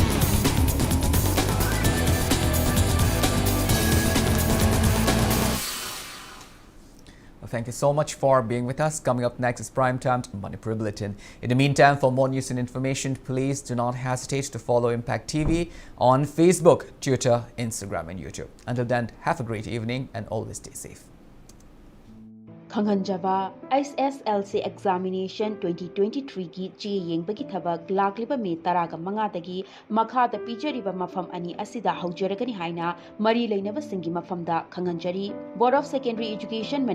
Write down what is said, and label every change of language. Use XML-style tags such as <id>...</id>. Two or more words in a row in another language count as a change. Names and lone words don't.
<en>Thank you so much for being with us. Coming up next is Primetime Manipur Bulletin. In the meantime, for more news and information, please do not hesitate to follow Impact TV on Facebook, Twitter, Instagram and YouTube. Until then, have a great evening and always stay safe.</en> <mni>Khanghanjaba</mni> <en>SSLC examination 2023</en> <mni>ki chi yengbagi thabak lakliba me taraga mangadagi makhada pijariba mafam ani asida haujaragani haina mari leinaba singi mafamda khanghanjari</mni> <en>Board of Secondary Education</en>